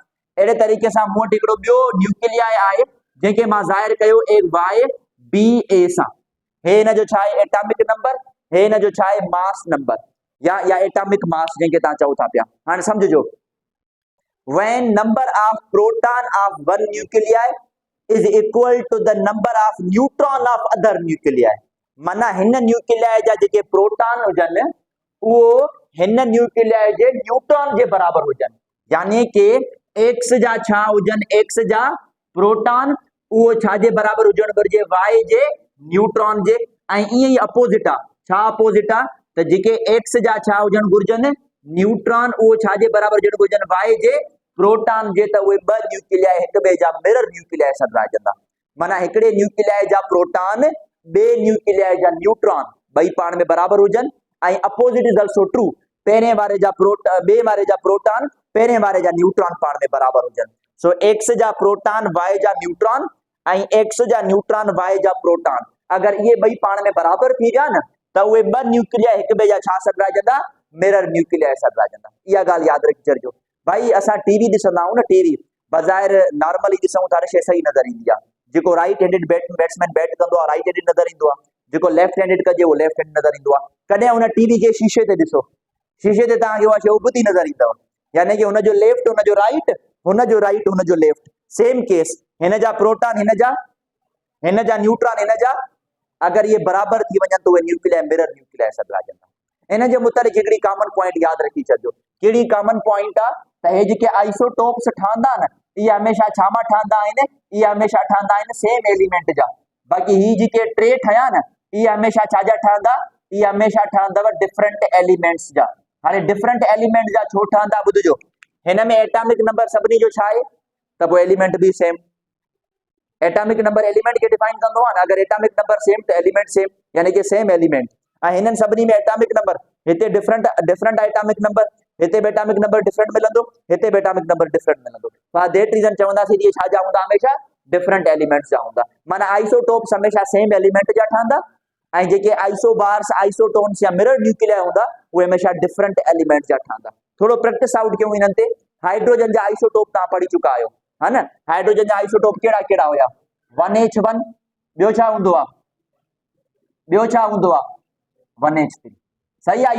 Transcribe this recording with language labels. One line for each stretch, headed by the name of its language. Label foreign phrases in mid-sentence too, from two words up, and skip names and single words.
Sindhi: अहिड़े तरीक़े सां मूं वटि हिकिड़ो ॿियो न्यूक्लियाई आहे जंहिंखे मां ज़ाहिर कयो ए वाई बी ए सां। हे हिनजो छा आहे
English: atomic number,
Sindhi: हे हिनजो छा आहे
English: mass number
Sindhi: या
English: atomic mass
Sindhi: जंहिंखे तव्हां चओ था पिया। हाणे सम्झिजो,
English: when number of proton of one nuclei is equal to the number of neutron of other nuclei,
Sindhi: माना हिन न्यूक्लियाई जा जेके प्रोटॉन हुजनि उहो हिन न्यूक्लियाई जे न्यूट्रॉन जे बराबर हुजनि, यानी कि एक्स जा छा हुजनि, एक्स जा प्रोटॉन उहो छा जे बराबर हुजणु घुरिजे, वाई जे न्यूट्रॉन जे। ऐं ईअं ई अपोजिट आहे, छा अपोजिट आहे त जेके एक्स जा छा हुजणु घुरिजनि न्यूट्रॉन, उहो छा जे बराबर हुजणु घुरिजनि, वाई जे प्रोटॉन जे। त उहे ॿ न्यूक्लियाई हिक ॿिए जा
English: mirror nuclei
Sindhi: सॾिराइजंदा, माना हिकिड़े न्यूक्लियाई जा प्रोटॉन ॿिए न्यूक्लियाई जा न्यूट्रॉन ॿई पाण में बराबर हुजनि।
English: ऐं opposite is also true,
Sindhi: पहिरें वारे जा ॿिए वारे जा प्रोटॉन पहिरें वारे जा न्यूट्रॉन पाण में बराबर हुजनि। सो एक्स जा प्रोटॉन वाई जा न्यूट्रॉन ऐं एक्स जा न्यूट्रॉन वाई जा प्रोटॉन, अगर इहे ॿई पाण में बराबर थी विया न त उहे ॿ न्यूक्लियाई हिक ॿिए जा छा सॾिराइजंदा,
English: mirror nuclei
Sindhi: सॾिराइजंदा। इहा ॻाल्हि यादि रखी छॾिजो। भाई असां टीवी ॾिसंदा आहियूं न, टीवी बज़ाहिर नॉर्मली ॾिसूं था शइ सही नज़र ईंदी आहे, जेको
English: right handed batsman
Sindhi: बैट कंदो आहे
English: right handed
Sindhi: नज़र ईंदो आहे, जेको
English: left handed
Sindhi: कजे उहो
English: left hand
Sindhi: नज़र ईंदो आहे। कॾहिं हुन टीवी खे शीशे ते ॾिसो, शीशे ते तव्हांखे उहा शइ उबती नज़र ईंदव, यानी कि हुनजो लेफ्ट हुनजो राइट, हुनजो राइट हुनजो लेफ्ट।
English: same case
Sindhi: हिन जा प्रोटॉन हिन जा न्यूट्रॉन हिन जा, अगर ये बराबर थी वञनि त उहे न्यूक्लियाई
English: mirror nuclei
Sindhi: सॾिराइजंदा। इन जे मुताबिक़ हिकिड़ी
English: common point
Sindhi: यादि रखी छॾिजो। कहिड़ी
English: common point
Sindhi: आहे त हे जेके आइसोटोप्स ठहंदा न, इहे हमेशह छा मां ठहंदा आहिनि, इहे हमेशह ठहंदा आहिनि
English: same element
Sindhi: जा। बाक़ी ही जेके टे ठहिया न, इहे हमेशह छा जा ठहंदा, इहे हमेशह ठहंदव
English: different elements
Sindhi: जा। हाणे
English: different element
Sindhi: जा छो ठहंदा ॿुधिजो, हिन में
English: atomic number
Sindhi: सभिनी जो छा आहे त पोइ एलिमेंट बि सेम।
English: atomic number element
Sindhi: खे डिफाइन कंदो आहे न, अगर
English: atomic number same
Sindhi: त
English: element same,
Sindhi: यानी कि
English: same element.
Sindhi: ऐं हिननि सभिनी में
English: atomic number,
Sindhi: हिते
English: different atomic number,
Sindhi: हिते बि
English: atomic number different
Sindhi: मिलंदो, हिते बि
English: atomic number different
Sindhi: मिलंदो।
English: for that reason
Sindhi: चवंदासीं इहे छा जा हूंदा, हमेशह
English: different elements
Sindhi: जा हूंदा। माना आइसोटोप्स हमेशह
English: same element
Sindhi: जा ठहंदा, ऐं जेके
English: isobars isotones
Sindhi: या
English: mirror nuclei
Sindhi: हूंदा उहे हमेशह
English: different element
Sindhi: जा ठहंदा। थोरो
English: practice out
Sindhi: कयूं हिननि ते। हाइड्रोजन जा आइसोटोप तव्हां पढ़ी चुका आहियो, हा न। हाइड्रोजन जा आइसोटोप कहिड़ा कहिड़ा हुया, 1H1, ॿियो छा हूंदो आहे, ॿियो छा हूंदो आहे 1H3, सही आहे।